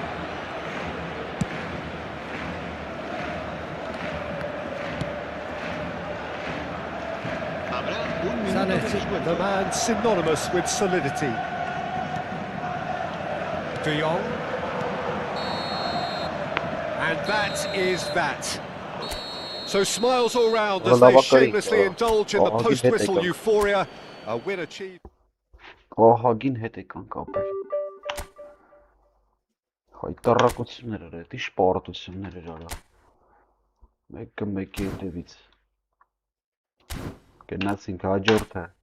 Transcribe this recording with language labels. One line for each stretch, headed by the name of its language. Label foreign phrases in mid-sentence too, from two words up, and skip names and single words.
English: Zanetti, the man synonymous with solidity. De Jong. And that is that. So smiles all round as they shamelessly indulge in the post-whistle euphoria. A win achieved.
Armenian: Ահագին հետ եկան կապեր։ Հայտարարություններ էր, էդի շպարտություններ էր արա։ Մեկը մեկի հետևից։ Գնացինք հաջորդը։